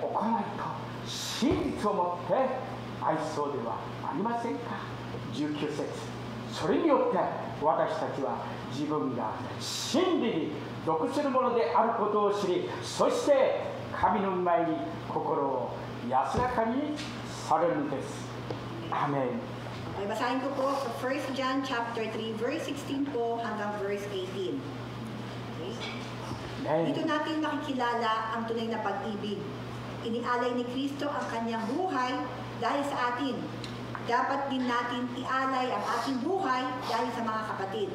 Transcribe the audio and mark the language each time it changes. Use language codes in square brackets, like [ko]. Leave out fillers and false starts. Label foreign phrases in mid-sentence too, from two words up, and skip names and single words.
[ja] 行いと真実をもって愛そうではありませんか。19節、それによって私たちは自分が真理に属するものであることを知り、そして神の前に心を安らかにされるのです。アーメン。 [tl] Basahin ko po sa [en] 1 John chapter 3, verse 16 [tl] po hanggang verse 18. Okay? Dito natin makikilala ang tunay na pag-ibig. Inialay ni Kristo ang kanyang buhay dahil sa atin. Dapat din natin ialay ang ating buhay dahil sa mga kapatid.